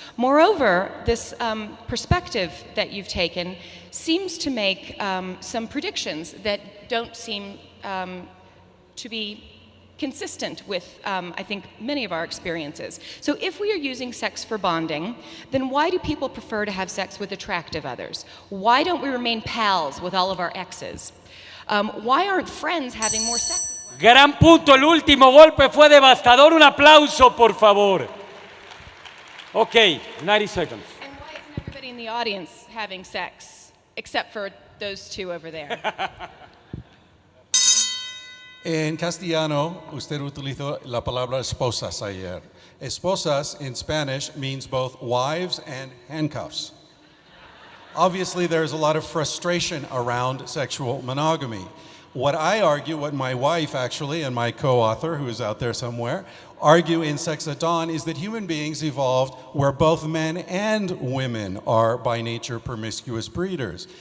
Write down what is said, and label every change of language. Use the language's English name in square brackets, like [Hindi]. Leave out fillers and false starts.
[English] Moreover, this perspective that you've taken seems to make some predictions that don't seem to be consistent with, I think, many of our experiences. So if we are using sex for bonding, then why do people prefer to have sex with attractive others? Why don't we remain pals with all of our exes? Why aren't friends having more sex? [Spanish] Gran punto, el último golpe fue devastador. Un aplauso, por favor. [English] Okay, 90 seconds. And why isn't everybody in the audience having sex, except for those two over there? [Spanish] En castellano, usted utilizó la palabra esposas ayer. [English] Esposas in Spanish means both wives and handcuffs. Obviously, there's a lot of frustration around sexual monogamy. What I argue, what my wife actually, and my co-author, who is out there somewhere, argue in Sex at Dawn is that human beings evolved where both men and women are by nature promiscuous breeders.